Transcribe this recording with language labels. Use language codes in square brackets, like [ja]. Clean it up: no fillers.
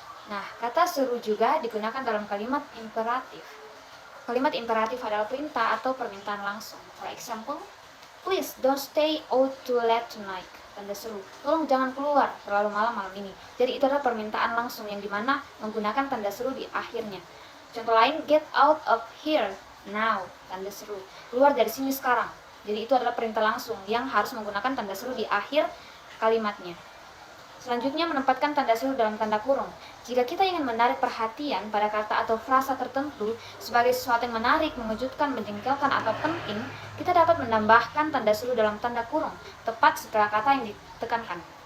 [id] Nah, kata seru juga digunakan dalam kalimat imperatif. Kalimat imperatif adalah perintah atau permintaan langsung. [en] For example, please don't stay out too late tonight. [id] Tanda seru, tolong jangan keluar terlalu malam ini. Jadi itu adalah permintaan langsung yang dimana menggunakan tanda seru di akhirnya. Contoh lain, [en] get out of here now. [id] Tanda seru, keluar dari sini sekarang. Jadi itu adalah perintah langsung yang harus menggunakan tanda seru di akhir kalimatnya. Selanjutnya, menempatkan tanda seru dalam tanda kurung. Jika kita ingin menarik perhatian pada kata atau frasa tertentu sebagai sesuatu yang menarik, mengejutkan, menjengkelkan, atau penting, kita dapat menambahkan tanda seru dalam tanda kurung tepat setelah kata yang ditekankan.